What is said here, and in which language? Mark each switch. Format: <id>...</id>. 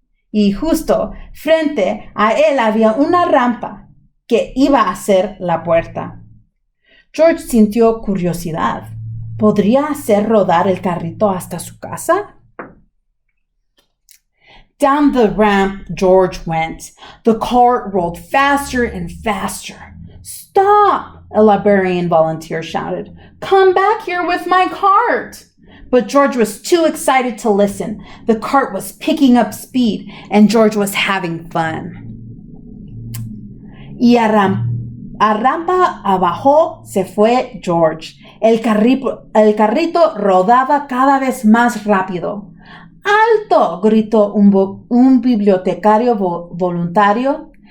<es>Y justo frente a él había una rampa que iba a ser la puerta. George sintió curiosidad. ¿Podría hacer rodar el carrito hasta su casa?</es> <en>Down the ramp George went. The cart rolled faster and faster. Stop! A librarian volunteer shouted. Come back here with my cart! But George was too excited to listen. The cart was picking up speed, and George was having fun.</en> <es>Y a rampa abajo se fue George. El carrito rodaba cada vez más rápido. ¡Alto! Gritó un bibliotecario voluntario.</es>